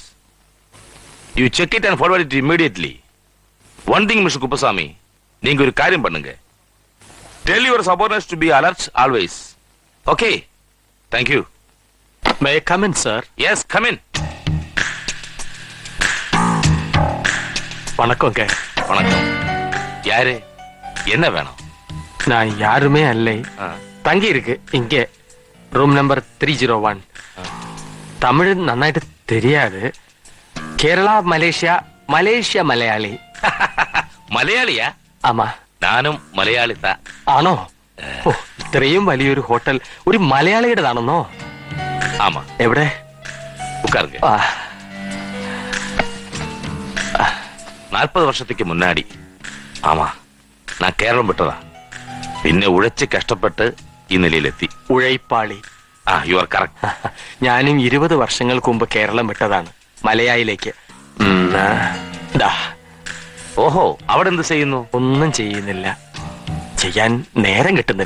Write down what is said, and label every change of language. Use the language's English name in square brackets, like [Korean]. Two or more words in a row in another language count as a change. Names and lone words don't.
[English] You check it and forward it immediately. One thing, Mr. [Tamil] Kuppasamy, நீங்க ஒரு காரியம் பண்ணுங்க. [English] Tell your subordinates to be alert always. Okay? Thank you. May I come in, sir? Yes, come in. [Tamil] வணக்கங்க. வணக்கம். யாரு? என்ன வேணும்? நான் யாருமே அல்ல. தங்கி இருக்கு இங்கே [English] room number [Tamil] 301. தமிழ் நன்னாയിട്ട് தெரியாது. [Malayalam] കേരള മലേഷ്യ മലയാളി. മലയാളിയാ? ആമാ. ഞാനും മലയാളി. ആണോ? ഇത്രയും വലിയൊരു ഹോട്ടൽ ഒരു മലയാളിയുടേതാണെന്നോ? ആമാ. എവിടെ? [Tamil] ഉட்காருங்க. 40 வருஷத்துக்கு முன்னாடி. ஆமா, நான் கேரളം விட்டதா. [Malayalam] പിന്നെ ഉഴച്ച് കഷ്ടപ്പെട്ട് ഈ നിലയിലെത്തി. ഉഴൈപ്പാളി. [English] you are correct. [Malayalam] ഞാനും 20 വർഷങ്ങൾക്ക് മുമ്പ് കേരളം വിട്ടതാണ്, മലയായിലേക്ക്. ഓഹോ, അവിടെ എന്ത് ചെയ്യുന്നു? ഒന്നും ചെയ്യുന്നില്ല. ചെയ്യാൻ നേരം കിട്ടുന്നില്ല.